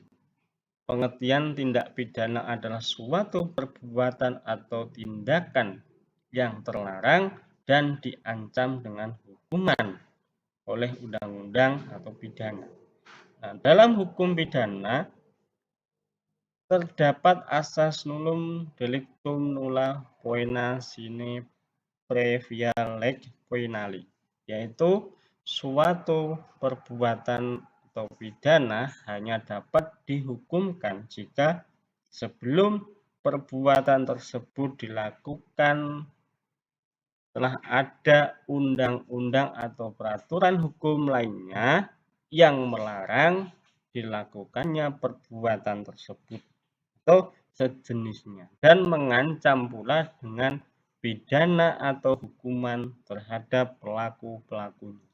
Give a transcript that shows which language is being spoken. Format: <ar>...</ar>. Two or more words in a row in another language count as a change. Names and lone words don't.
<id>Pengertian tindak pidana adalah suatu perbuatan atau tindakan yang terlarang dan diancam dengan hukuman oleh undang-undang atau pidana. Nah, dalam hukum pidana terdapat asas</id> <la>nullum delictum nulla poena sine previa lege poenali,</la> <id>yaitu suatu perbuatan atau pidana hanya dapat dihukumkan jika sebelum perbuatan tersebut dilakukan telah ada undang-undang atau peraturan hukum lainnya yang melarang dilakukannya perbuatan tersebut atau sejenisnya dan mengancam pula dengan pidana atau hukuman terhadap pelaku-pelakunya.</id>